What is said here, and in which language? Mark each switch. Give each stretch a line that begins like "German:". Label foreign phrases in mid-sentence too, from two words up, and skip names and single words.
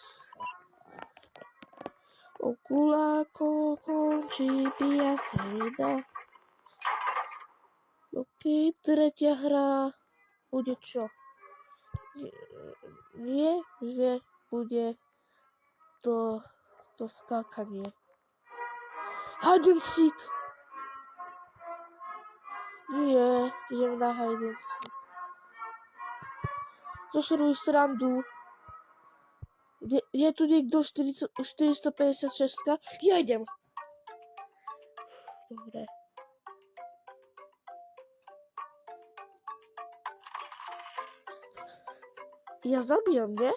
Slovak: Okuláko končí pia sejda. OK, tretia hra bude čo? Nie, že bude to skákanie.
English: Hide and seek.
Slovak: Nie, idem na
English: hide and seek.
Slovak: To si robí srandu. Je tu niekto 456? Ja idem. Dobre. Ja zabijam, nie?